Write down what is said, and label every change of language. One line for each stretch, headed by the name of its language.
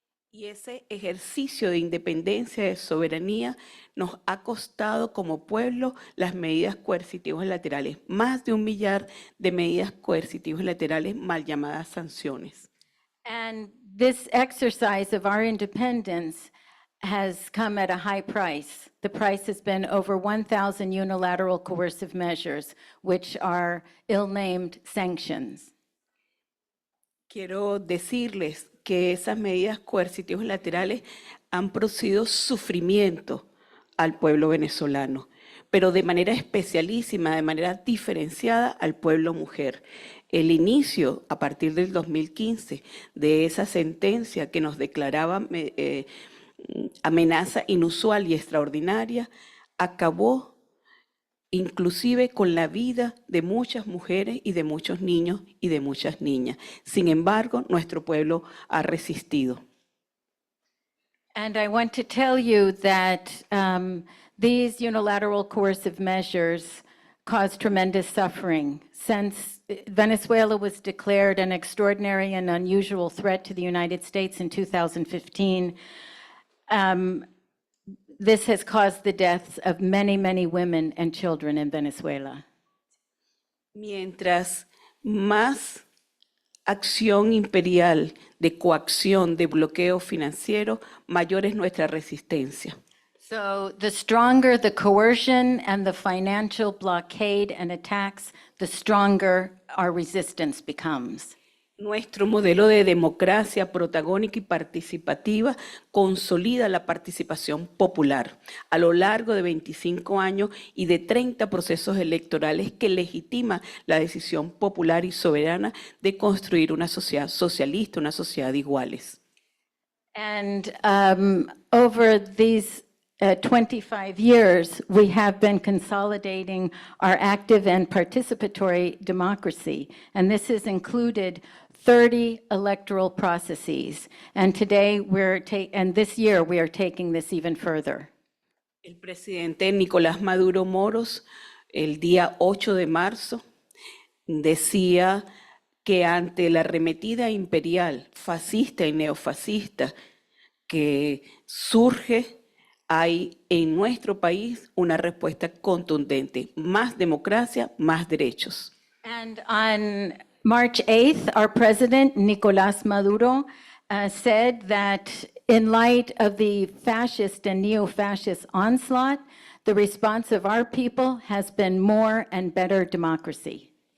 Spanish: Y ese ejercicio de independencia, de soberanía, nos ha costado como pueblo las medidas coercitivas laterales, más de 1 millar de medidas coercitivas laterales, mal llamadas sanciones.
English: And this exercise of our independence has come at a high price. The price has been over 1,000 unilateral coercive measures, which are ill-named sanctions.
Spanish: Quiero decirles que esas medidas coercitivas laterales han producido sufrimiento al pueblo venezolano, pero de manera especialísima, de manera diferenciada al pueblo mujer. El inicio, a partir del 2015, de esa sentencia que nos declaraba amenaza inusual y extraordinaria, acabó inclusive con la vida de muchas mujeres y de muchos niños y de muchas niñas. Sin embargo, nuestro pueblo ha resistido.
English: And I want to tell you that these unilateral coercive measures cause tremendous suffering. Since Venezuela was declared an extraordinary and unusual threat to the United States in 2015, this has caused the deaths of many, many women and children in Venezuela.
Spanish: Mientras más acción imperial de coacción, de bloqueo financiero, mayor es nuestra resistencia.
English: So the stronger the coercion and the financial blockade and attacks, the stronger our resistance becomes.
Spanish: Nuestro modelo de democracia protagónica y participativa consolida la participación popular a lo largo de 25 años y de 30 procesos electorales que legitima la decisión popular y soberana de construir una sociedad socialista, una sociedad de iguales.
English: And over these 25 years, we have been consolidating our active and participatory democracy, and this has included 30 electoral processes. And today and this year we are taking this even further.
Spanish: El presidente Nicolás Maduro Moros, el día 8 de marzo, decía que ante la arremetida imperial, fascista y neofascista que surge, hay en nuestro país una respuesta contundente: más democracia, más derechos.
English: And on March 8th, our president, Nicolás Maduro, said that in light of the fascist and neo-fascist onslaught, the response of our people has been more and better democracy.